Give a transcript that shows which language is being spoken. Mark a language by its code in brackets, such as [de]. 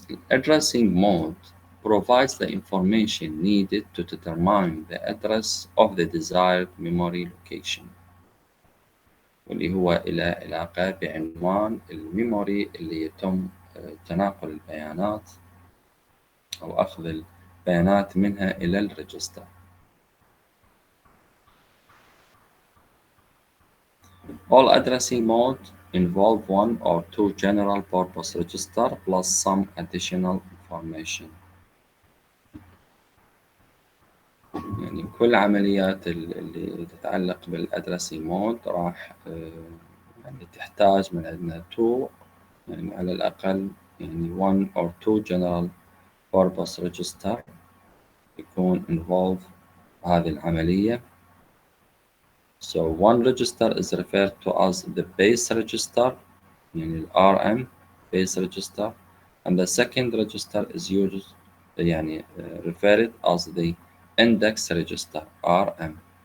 [en] Addressing mode provides the information needed to determine the address of the desired memory location، [ar] واللي هو إلى علاقة بعنوان الميموري اللي يتم تناقل البيانات أو أخذ البيانات منها إلى الريجستر. [en] All addressing modes involve one or two general purpose registers plus some additional information. [ar] يعني كل عمليات اللي تتعلق بالادرسي مود راح يعني تحتاج من عندنا 2 يعني على الأقل يعني [en] 1 or 2 general purpose register [ar] يكون involved هذه العملية. [en] So one register is referred to as the base register يعني RM base register, and the second register is used يعني referred as the index register RM.